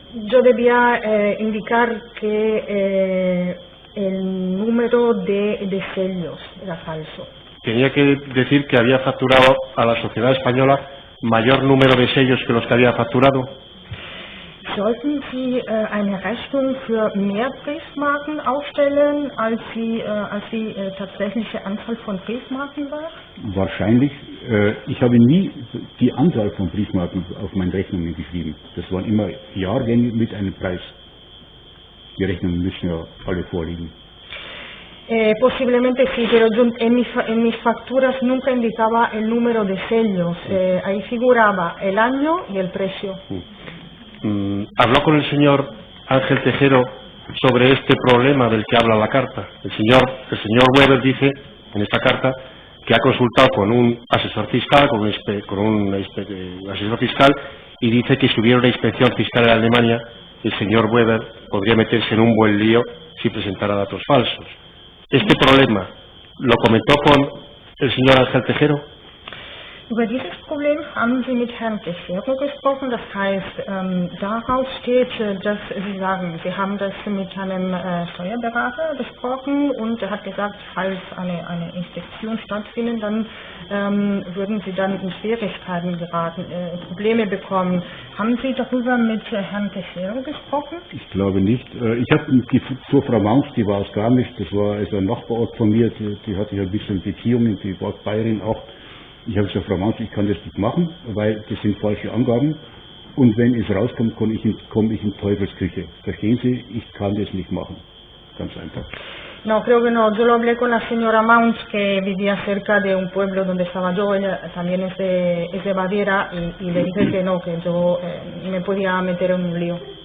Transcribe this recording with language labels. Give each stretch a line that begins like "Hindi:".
Spanish: Yo debía indicar que el número de sellos era falso. Tenía que decir que había facturado a la sociedad española mayor número de sellos que los que había facturado.
German: Sollten Sie eine Rechnung für mehr Briefmarken aufstellen, als die tatsächliche Anzahl von Briefmarken war? Wahrscheinlich. Ich habe nie die Anzahl von Briefmarken auf meine Rechnungen geschrieben. Das waren immer Jahrgänge mit einem Preis. Die Rechnungen müssen ja alle vorliegen.
Spanish: Posiblemente sí, pero yo en mis facturas nunca indicaba el número de sellos. Ahí figuraba el año y el precio. Habló con el señor Ángel Tejero sobre este problema del que habla la carta. El señor Weber dice en esta carta que ha consultado con un asesor fiscal, con un asesor fiscal, y dice que si hubiera una inspección fiscal en Alemania, el señor Weber podría meterse en un buen lío si presentara datos falsos. Este problema lo comentó con el señor Ángel Tejero.
German: Über dieses Problem haben Sie mit Herrn Tejero gesprochen, das heißt, daraus steht, dass Sie sagen, Sie haben das mit einem Steuerberater besprochen und er hat gesagt, falls eine Inspektion stattfindet, dann würden Sie dann in Schwierigkeiten geraten, Probleme bekommen. Haben Sie darüber mit Herrn Tejero gesprochen? Ich glaube nicht. Ich habe zur Frau Maunz, die war aus Garmisch, das war also ein Nachbarort von mir, die hatte ja ein bisschen Beziehungen, die war Bayerin auch. Ich habe gesagt, Frau Maunz, ich kann das nicht machen, weil das sind falsche Angaben und wenn es rauskommt, komme ich in Teufelsküche. Verstehen Sie, ich kann das nicht machen. Ganz einfach.
Spanish: No, creo que no. Yo lo hablé con la señora Maunz, que vivía cerca de un pueblo donde estaba yo. Ella también es de Baviera y le dije que no, que yo me podía meter en un lío.